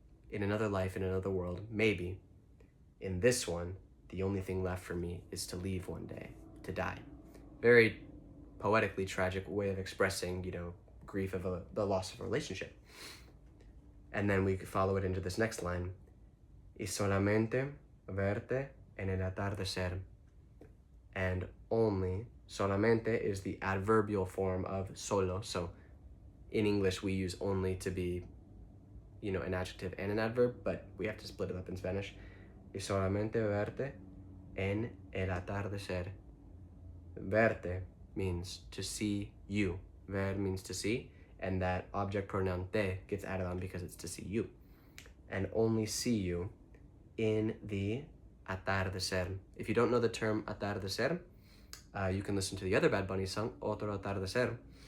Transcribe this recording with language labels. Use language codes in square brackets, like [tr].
[en] In another life, in another world, maybe. In this one, the only thing left for me is to leave one day, to die. Very poetically tragic way of expressing, grief of the loss of a relationship. And then we could follow it into this next line. [es] Y solamente verte en el atardecer. [en] And only, solamente is the adverbial form of solo. So in English, we use only to be, an adjective and an adverb, but we have to split it up in Spanish. [es] Y solamente verte en el atardecer. [en] Verte means to see you. Ver means to see, and that object pronoun te gets added on because it's to see you. And only see you in the atardecer. If you don't know the term atardecer, you can listen to the other Bad Bunny song, Otro Atardecer.